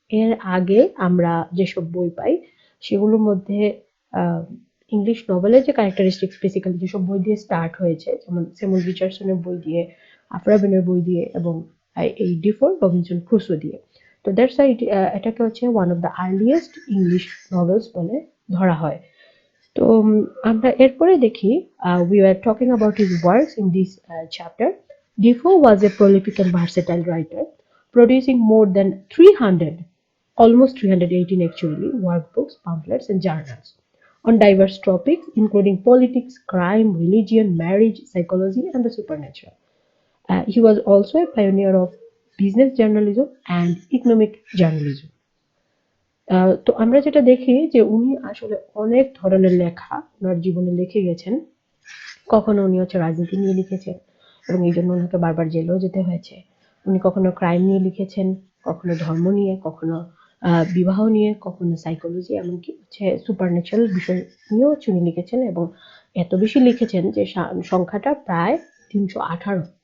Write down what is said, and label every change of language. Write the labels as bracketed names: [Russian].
[Bangla] এর আগে আমরা যেসব বই পাই সেগুলোর মধ্যে ইংলিশ নভেলের যে ক্যারেক্টারিস্টিক্স বেসিক্যালি যেসব বই দিয়ে স্টার্ট হয়েছে, যেমন স্যামুয়েল রিচার্ডসনের বই দিয়ে, আফরাবেনের বই দিয়ে এবং এই ডিফোর রবিনসন ক্রুসো দিয়ে। তো [English] that's why [Bangla] এটাকে হচ্ছে [English] one of the earliest English novels [Bangla] বলে ধরা হয়। তো আমরা এরপরে দেখি, [English] we were talking about his works in this chapter. Defoe was a prolific and versatile writer, producing more than 300, almost 318 actually, workbooks, pamphlets, and journals on diverse topics including politics, crime, religion, marriage, psychology, and the supernatural. He was also a pioneer of business journalism and economic journalism. [Bangla] তো আমরা যেটা দেখি যে উনি আসলে অনেক ধরনের লেখা ওনার জীবনে লিখে গেছেন। কখনো উনি হচ্ছে রাজনীতি নিয়ে লিখেছেন এবং এই জন্য ওনাকে বারবার জেলেও যেতে হয়েছে। উনি কখনো ক্রাইম নিয়ে লিখেছেন, কখনো ধর্ম নিয়ে, কখনো বিবাহ নিয়ে, কখনো সাইকোলজি, এমনকি হচ্ছে সুপারন্যাচারাল বিষয় নিয়েও উনি লিখেছেন এবং এত বেশি লিখেছেন যে সংখ্যাটা প্রায় 318।